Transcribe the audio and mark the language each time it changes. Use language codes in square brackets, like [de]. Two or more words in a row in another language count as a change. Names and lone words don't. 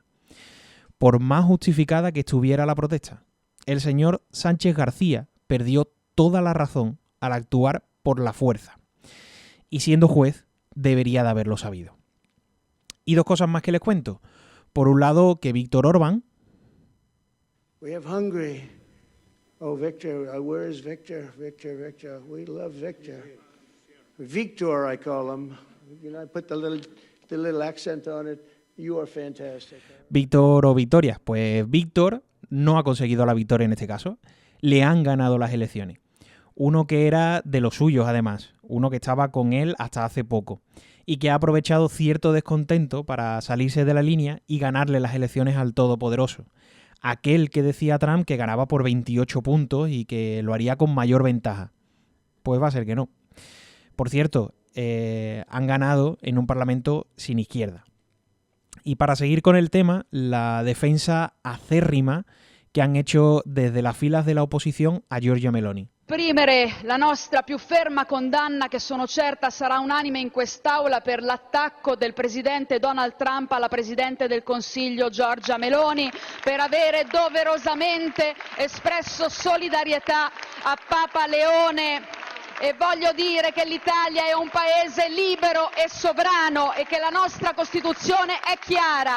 [es] Por más justificada que estuviera la protesta. El señor Sánchez García perdió toda la razón al actuar por la fuerza. Y siendo juez, debería de haberlo sabido. Y dos cosas más que les cuento. Por un lado, que Víctor Orbán... [en] We have Hungary. Oh, Victor, where is Victor? Victor. We love Victor. Victor, I call him. You know, I put the little accent on it. You are fantastic. [es] Víctor o Victoria. Pues Víctor no ha conseguido la victoria en este caso. Le han ganado las elecciones. Uno que era de los suyos, además. Uno que estaba con él hasta hace poco. Y que ha aprovechado cierto descontento para salirse de la línea y ganarle las elecciones al todopoderoso. Aquel que decía Trump que ganaba por 28 puntos y que lo haría con mayor ventaja. Pues va a ser que no. Por cierto, han ganado en un parlamento sin izquierda. Y para seguir con el tema, la defensa acérrima que han hecho desde las filas de la oposición a Giorgia Meloni. [it] Esprimere la nostra più ferma condanna, che sono certa sarà unanime in quest'Aula, per l'attacco del Presidente Donald Trump alla Presidente del Consiglio Giorgia Meloni, per avere doverosamente espresso solidarietà a Papa Leone e voglio dire che l'Italia è un paese libero e sovrano e che la nostra Costituzione è chiara.